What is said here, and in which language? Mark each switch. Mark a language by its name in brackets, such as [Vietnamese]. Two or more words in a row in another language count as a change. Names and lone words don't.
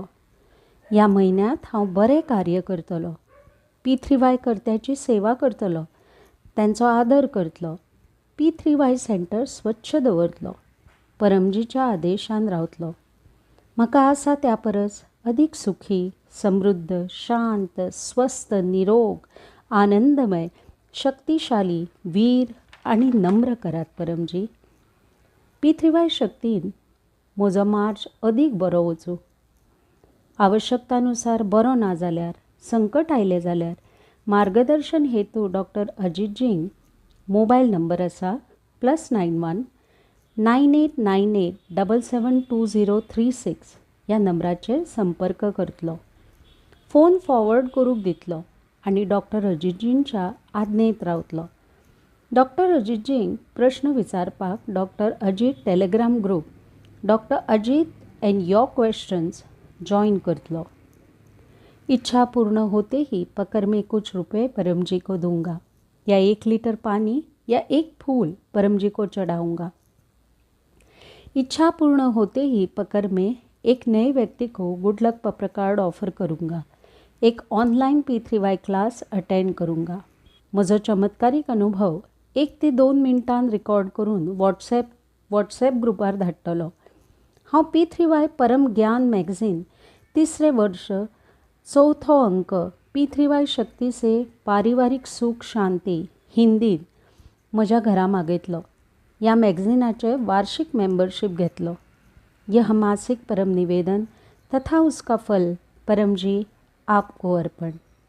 [Konkani] ह्या म्हयन्यांत हांव बरें कार्य करतलो. P3Y कर्त्याची सेवा करतलो. तांचो आदर करतलो. P3Y सेंटर स्वच्छ दवरतलो. परमजीच्या आदेशान रावतलो. म्हाका आसा त्या परस अदीक सुखी, समृद्ध, शांत, स्वस्थ, निरोग, आनंदमय, शक्तिशाली, वीर आनी नम्र करात परमजी. P3Y शक्तीन म्हजो मार्च अदीक बरो वचूं. आवश्यकतानुसार बरो ना जाल्यार, संकट आयलें जाल्यार मार्गदर्शन हेतू डॉक्टर अजितजींक मोबायल नंबर आसा +91 9898 772036 ह्या नंबराचेर संपर्क करतलो. फोन फॉरवर्ड करूंक दितलो आनी डॉक्टर अजितजींच्या आज्ञेंत रावतलो. डॉक्टर अजितजींक प्रश्न विचारपाक डॉक्टर अजीत टेलिग्राम ग्रुप डॉक्टर अजीत एंड योर क्वेश्चन्स जॉइन करतलो. [Hindi] इच्छा पूर्ण होते ही पकड़ में कुछ रुपए परम जी को दूंगा, या 1 लीटर पानी या 1 फूल परम जी को चढ़ाऊंगा. इच्छा पूर्ण होते ही पकड़ में एक नए व्यक्ति को [English] good luck [Hindi] पत्र कार्ड ऑफर करूंगा. एक ऑनलाइन P3Y [English] class attend [Hindi] करूंगा. [Konkani] म्हजो चमत्कारीक अनुभव 1 ते 2 मिनटान रिकॉर्ड करून व्हॉट्सॅप ग्रुपार धाडटलो. हांव P3Y परम ज्ञान मॅगझीन 3रे वर्ष 4थो अंक P3Y शक्ति से पारिवारिक सुख शांति हिंदीत म्हज्या घरा मागयतलो. ह्या मॅगझिनाचे वार्षिक मेंबरशीप घेतलो. [Hindi] यह मासिक परम निवेदन तथा उसका फल परम जी आपको अर्पण.